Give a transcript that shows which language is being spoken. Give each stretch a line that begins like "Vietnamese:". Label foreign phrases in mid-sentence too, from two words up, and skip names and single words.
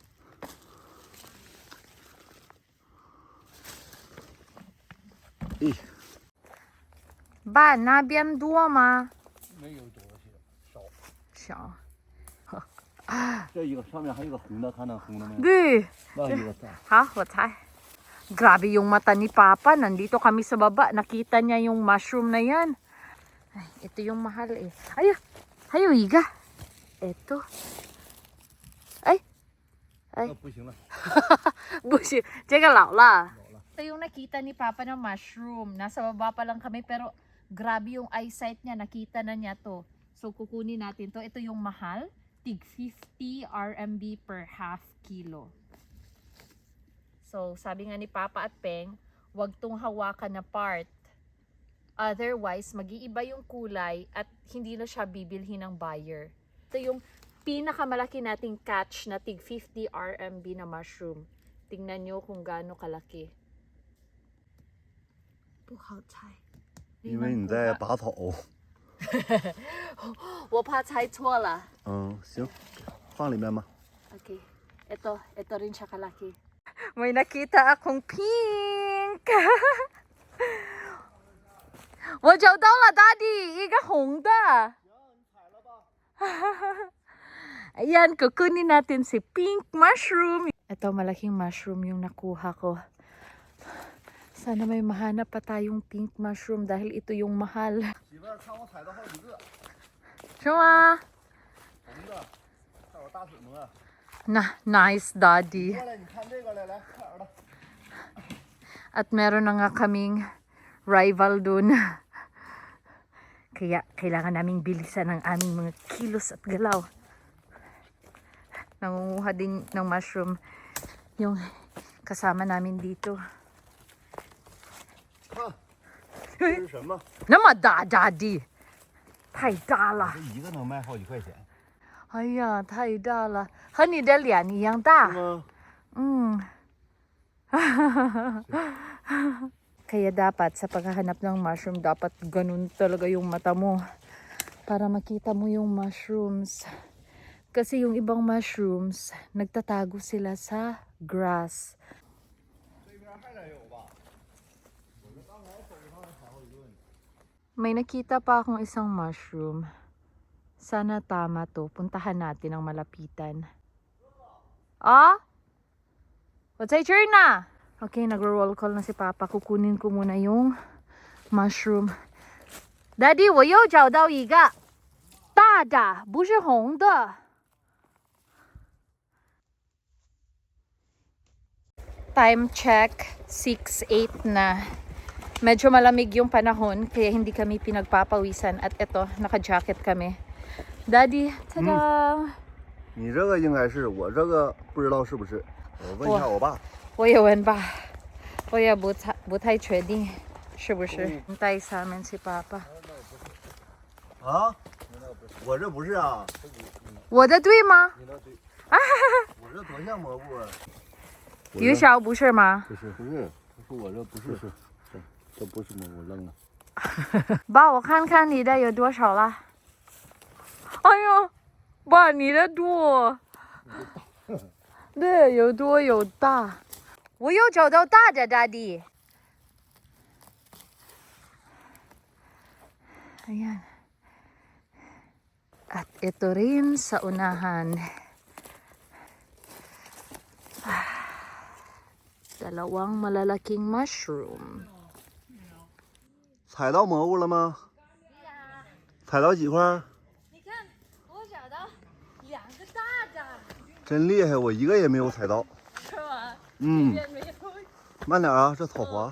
Chinese: 哎，爸，那边多吗？没有多少，小。这一个上面还有个红的，看到红的没有？对。那一个大。
English: Ha, what hi?
Filipino: Grabe yung mata ni Papa. Nandito kami sa baba. Nakita niya yung mushroom na yan. Ay, ito yung mahal eh. Ay, hayo, Iga. Ito. Ay.
Chinese: 那不行了。不行，这个老了。
Filipino: Ito yung nakita ni Papa ng mushroom. Nasa baba pa lang kami pero grabe yung eyesight niya. Nakita na niya to. So kukunin natin to. Ito yung mahal.
English: Tig 50 RMB per half kilo.
Filipino: So sabi nga ni Papa at Peng, wag tong hawakan na part. Otherwise, mag-iiba yung kulay at hindi na siya bibilhin ng buyer. Ito yung pinakamalaki nating catch na tig 50 RMB na mushroom. Tingnan nyo kung gaano kalaki.
Chinese: 不好猜。因为你在拔草。我怕猜错了。嗯，行，放里面吧。
Filipino: Okay. Ito rin siya kalaki. May nakita akong pink.
Chinese: 我找到了 Daddy, 一个红的。
Filipino: Ayan, kukunin natin si
English: pink mushroom.
Filipino: Ito, malaking mushroom yung nakuha ko. Sana may mahanap pa tayong pink mushroom dahil ito yung mahal.
Chinese: 媳妇儿，看我采到好几个，是吗？红的，还有大腿蘑。
English: Nice, Daddy.
Chinese: 过来，你看这个来，快点的。
Filipino: At meron na nga kaming rival dun. Kaya kailangan naming bilisan ang aming mga kilos at galaw. Nangunguha din ng mushroom yung kasama namin dito.
Chinese: 看，这是什么？那么大 Daddy. 太大了。这一个能卖好几块钱。哎呀，太大了，和你的脸一样大。是吗？
Filipino: Kaya dapat sa paghahanap ng mushroom, dapat ganun talaga yung mata mo para makita mo yung mushrooms. Kasi yung ibang mushrooms, nagtatago sila sa grass. May nakita pa akong isang mushroom. Sana tama to. Puntahan natin ang malapitan.
English: Ah? What's your turn na?
Filipino: Okay, nagro-roll call na si Papa. Kukunin ko muna yung mushroom. Daddy,
Chinese: 我又找到一个大的，不是红的。
English: Time check,
Chinese: 6:08 na.
Filipino: medyo malamig yung panahon, kaya hindi kami pinagpapawisan. At eto, naka-jacket kami. Daddy, tada!
Chinese: 你这个应该是，我这个不知道是不是，我问一下我爸。我也闻吧，我也不太确定是不是。带上面去爸爸。啊？我这不是啊。我的对吗？你那对。我这多像蘑菇啊！于小不是吗？不是，他说我这不是，这不是蘑菇，扔了。爸，我看看你的有多少了。哎呦，爸，你的多。对，有多有大。我又找到大的，大弟。Ayan.
Filipino: At ito rin sa unahan. Dalawang malalaking mushroom.
Chinese: 采到蘑菇了吗？采到几块？你看，我找到2个大的。真厉害，我一个也没有采到。是吗？嗯，这边没有，慢点啊，这草滑。